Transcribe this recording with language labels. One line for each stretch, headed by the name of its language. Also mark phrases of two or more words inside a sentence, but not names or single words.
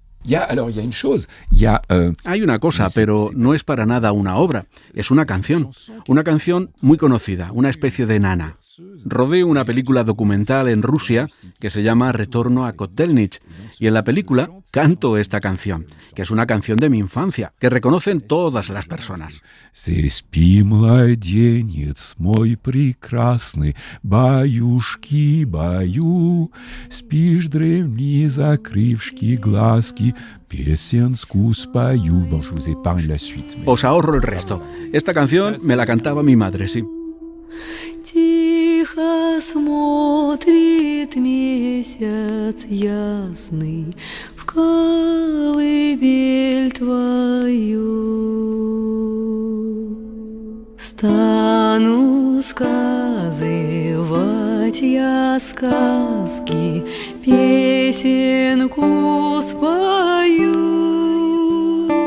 Spanish: Hay una cosa, pero no es para nada una obra, es una canción muy conocida, una especie de nana. Rodé una película documental en Rusia que se llama Retorno a Kotelnich, y en la película canto esta canción, que es una canción de mi infancia, que reconocen todas las personas.
Russian: Спи, младенец мой прекрасный, баюшки, баю, спишь, древни, закрывшки глазки, песенку спою.
French: Bon, je vous épargne la suite.
Spanish: Os ahorro el resto. Esta canción me la cantaba mi madre, sí.
Russian: Тихо смотрит месяц ясный в колыбель твою. Стану сказывать я сказки, песенку спою.